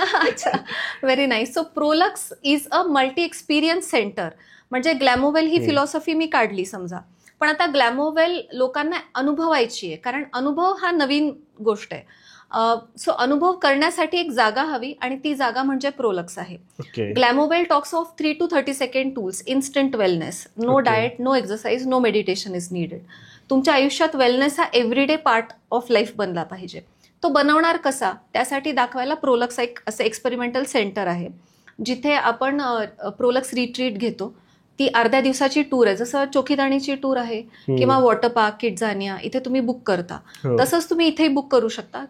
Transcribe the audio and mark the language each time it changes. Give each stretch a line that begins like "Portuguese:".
English: अच्छा, very nice. So Prolux is a multi experience centre.
Marathi: म्हणजे ग्लॅमोवेल ही philosophy मी काढली समजा, पण आता ग्लॅमोवेल लोकांना अनुभवायची आहे, कारण अनुभव हा नवीन गोष्ट आहे. सो अनुभव करण्यासाठी एक जागा हवी, आणि ती जागा म्हणजे प्रोलक्स आहे.
English: Glamowell talks of 3 to 30 second tools, instant wellness, no diet, no exercise, no meditation is needed.
Marathi: तुमच्या आयुष्यात वेलनेस हा
English: everyday part of life
Marathi: बनला पाहिजे. तो बनवणार कसा, त्यासाठी दाखवायला प्रोलक्स एक असं एक्सपेरिमेंटल सेंटर आहे, जिथे आपण प्रोलक्स रिट्रीट घेतो. ती अर्ध्या दिवसाची टूर आहे, जसं चोखीदाणीची टूर आहे किंवा वॉटर पार्क, किड्झानिया, इथे तुम्ही बुक करता, तसंच तुम्ही इथेही बुक करू शकता.